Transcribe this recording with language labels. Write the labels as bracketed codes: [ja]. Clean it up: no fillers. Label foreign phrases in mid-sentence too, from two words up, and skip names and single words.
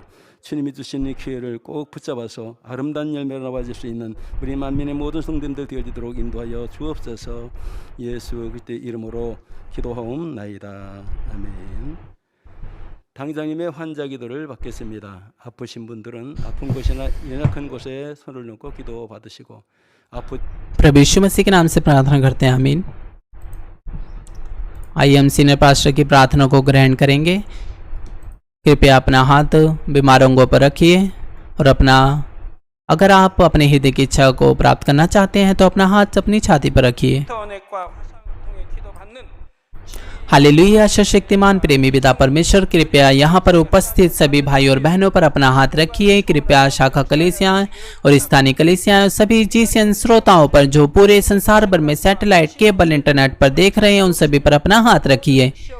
[ko] 주님이 주신 이 기회를 꼭 붙잡아서 아름다운 열매를 나와줄 수 있는 우리 만민의 모든 성도님들 되어지도록 인도하여 주옵소서. 예수 그리스도의 이름으로 기도하옵나이다. 아멘. 당장님의 환자 기도를 받겠습니다. 아프신 분들은 아픈 곳이나 연약한 곳에 손을 놓고 기도 받으시고 [hi] प्रभु यीशु मसीह के नाम से प्रार्थना करते हैं, आमीन। आइए हम [en] senior pastor [hi] की प्रार्थना को ग्रहण करेंगे। कृपया अपना हाथ बीमारों पर रखिए और अगर आप अपने हृदय की इच्छा को प्राप्त करना चाहते हैं तो अपना हाथ अपनी छाती पर रखिए। [ko] 인터넷과 화상을 통해 기도받는 [hi] हालेलुया। शक्तिमान प्रेमी पिता परमेश्वर, कृपया यहाँ पर उपस्थित सभी भाई और बहनों पर अपना हाथ रखिए। कृपया शाखा कलीसियाँ और स्थानीय कलीसियाँ सभी जीसीएन श्रोताओं पर जो पूरे संसार भर में [en] satellite cable internet [hi] पर देख रहे हैं उन सभी पर अपना हाथ रखिए।